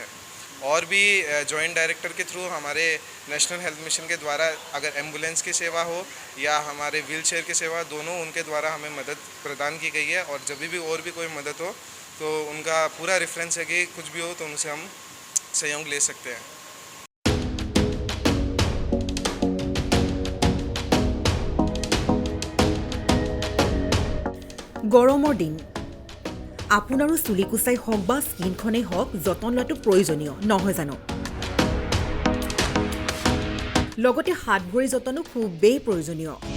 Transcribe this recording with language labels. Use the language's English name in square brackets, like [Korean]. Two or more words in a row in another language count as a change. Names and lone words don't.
[Hindi] और भी [English] joint director [Hindi] के थ्रू हमारे नेशनल हेल्थ मिशन के द्वारा अगर एम्बुलेंस की सेवा हो या हमारे [English] wheel chair [Hindi] की सेवा, दोनों उनके द्वारा हमें मदद प्रदान की गई है। और जब भी और भी कोई मदद हो तो उनका पूरा रेफरेंस है कि कुछ भी हो तो उनसे हम सहयोग ले सकते हैं। [Assamese] গৰমৰ দিন, আপোনাৰো চুলি কুচাই হওক বা স্কিনখনেই হওক, যতন লোৱাটো প্ৰয়োজনীয় নহয় জানো? লগতে হাত ভৰি যতনো খুবেই প্ৰয়োজনীয়।